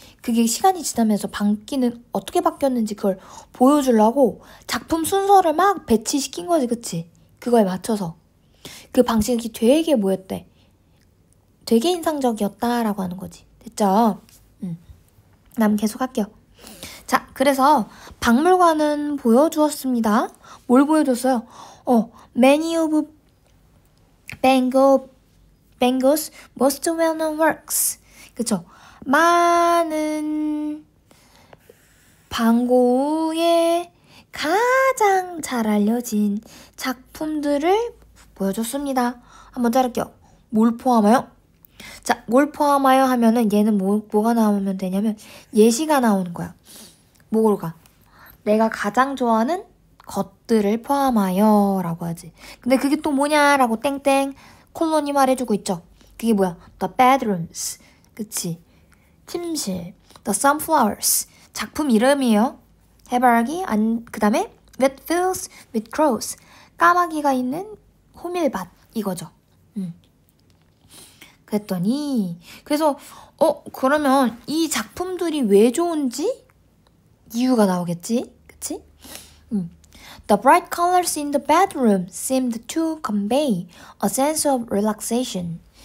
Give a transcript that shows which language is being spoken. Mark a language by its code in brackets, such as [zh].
[ko] 그게 시간이 지나면서 바뀌는 어떻게 바뀌었는지 그걸 보여주려고 작품 순서를 막 배치시킨 거지, 그치? 그거에 맞춰서 그 방식이 되게 뭐였대? 되게 인상적이었다라고 하는 거지. 됐죠? 남 계속 할게요. 자, 그래서 박물관은 보여주었습니다. 뭘 보여줬어요? [en] Many of Van Gogh's most well-known works. [ko] 그쵸? 많은 방고의 가장 잘 알려진 작품들을 보여줬습니다. 한번 자를게요. 뭘 포함하여? 자, 뭘 포함하여 하면은 얘는 뭐가 나오면 되냐면 예시가 나오는 거야. 뭐가? 내가 가장 좋아하는 것들을 포함하여 라고 하지. 근데 그게 또 뭐냐라고 땡땡 콜론이 말해주고 있죠. 그게 뭐야? The bedrooms. 그치? 침실. The sunflowers. 작품 이름이에요. 해바라기. 그 다음에 wet fields with crows. 까마귀가 있는 호밀밭. 이거죠. 그랬더니 그래서 그러면 이 작품들이 왜 좋은지 이유가 나오겠지? 그치? [en] The bright colors in the bedroom seemed to convey a sense of relaxation.